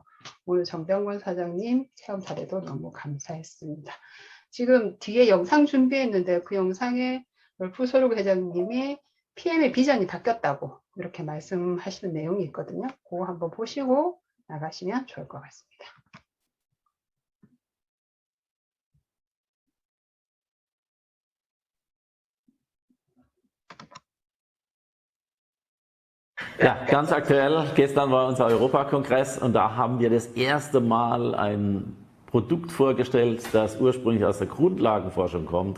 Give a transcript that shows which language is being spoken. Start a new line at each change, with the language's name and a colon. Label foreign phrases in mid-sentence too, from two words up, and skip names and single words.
Korean: 오늘 정병권 사장님 체험 사례도 너무 감사했습니다. 지금 뒤에 영상 준비했는데 그 영상에 롤프소록 회장님이 PM의 비전이 바뀌었다고 이렇게 말씀하시는 내용이 있거든요. 그거 한번 보시고 나가시면 좋을 것 같습니다.
German: Ja, ganz aktuell, gestern war unser Europakongress und da haben wir das erste Mal ein Produkt vorgestellt, das ursprünglich aus der Grundlagenforschung kommt.